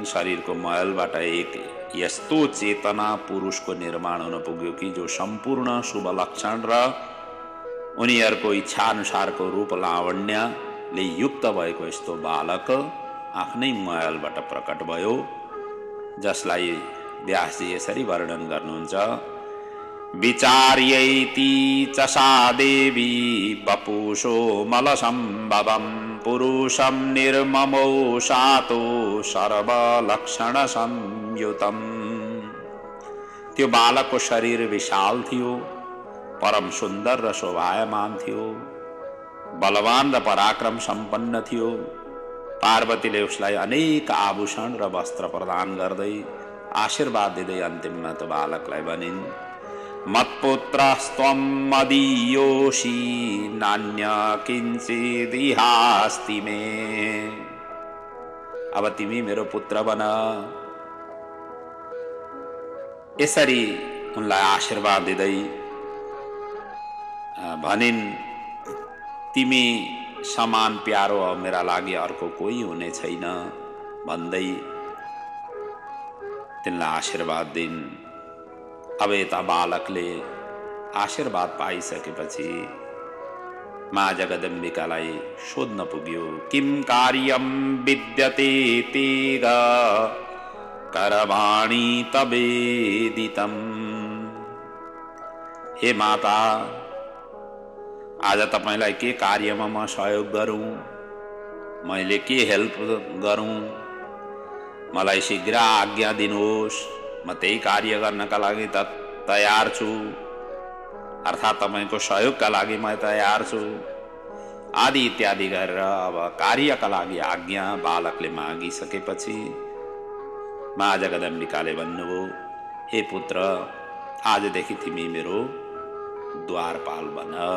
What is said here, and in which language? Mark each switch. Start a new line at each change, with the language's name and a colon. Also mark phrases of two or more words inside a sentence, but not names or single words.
Nepali: शरीरको मैलबाट एक यस्तो चेतना पुरुषको निर्माण हुन पुग्यो कि जो सम्पूर्ण शुभ लक्षण र उनीहरूको इच्छाअनुसारको रूप लावण्यले युक्त भएको यस्तो बालक आफ्नै महलबाट प्रकट भयो, जसलाई व्यासजी यसरी वर्णन गर्नुहुन्छ।
Sanskrit: विचार्यैति च सा देवी वपुषो मलसम्भवं पुरुषं निर्ममो सातो सर्वलक्षण संयुतम्।
Nepali: त्यो बालकको शरीर विशाल थियो, परम सुन्दर र शोभायमान थियो, बलवान र पराक्रम सम्पन्न थियो। पार्वतीले उसलाई अनेक आभूषण र वस्त्र प्रदान गर्दै आशीर्वाद दिँदै अन्तिममा त्यो बालकलाई भनिन्,
Sanskrit: मत्पुत्रस्त्वं मदीयोषि नान्य किञ्चिदिहास्ति मे।
Nepali: अब तिमी मेरो पुत्र बन। यसरी उनलाई आशीर्वाद दिँदै भनिन्, तिमी समान प्यारो मेरा लागि अर्को कोही हुने छैन भन्दै तिनलाई आशीर्वाद दिन्। अब यता बालकले आशीर्वाद पाइसकेपछि माँ जगदम्बिकालाई सोध्न पुग्यो,
Sanskrit: किम कार्यम विद्यते तेग करवाणी तवेदितम।
Nepali: हे माता, आज तपाईलाई के कार्यमा म सहयोग गरौं, मैले के हेल्प गरौं, मलाई शीघ्र आज्ञा दिनुहोस्, म त्यही कार्य गर्नका लागि त तयार छु, अर्थात् तपाईको सहयोगका लागि म तयार छु आदि इत्यादि गरेर अब कार्यका लागि आज्ञा बालकले मागिसकेपछि माँ जगदम्बिकाले भन्नुभयो, हे पुत्र, आजदेखि तिमी मेरो द्वारपाल बन।